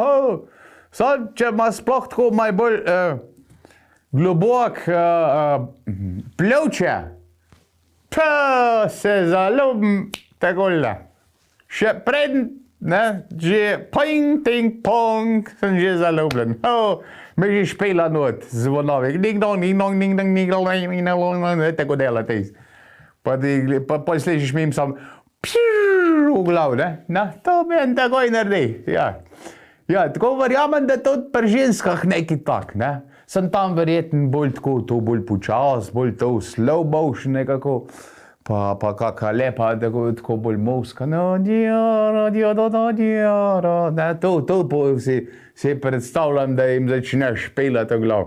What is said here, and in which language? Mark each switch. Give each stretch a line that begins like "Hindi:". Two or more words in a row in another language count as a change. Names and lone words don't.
Slovenian: Sad, če ima sploh tako najbolj globok pljuče, pa se zaljubim takole. Še preden, ne, že ping, ting, pong, sem že zaljubljen. Me že špela not, zvonovek, ding-dong, ding-dong, ding-dong, ding-dong, tako dela te. Pa slišiš mim sam, v glav, ne? To meni takoj naredi, ja. Ja, tako verjamem, da tudi pri ženskah nekaj tak, ne? Sem tam verjetno bolj tako, to bolj počas, bolj to
English: slow motion
Slovenian: nekako, pa kaka lepa, tako bolj movska, to si predstavljam, da jim začneš pelati v glav.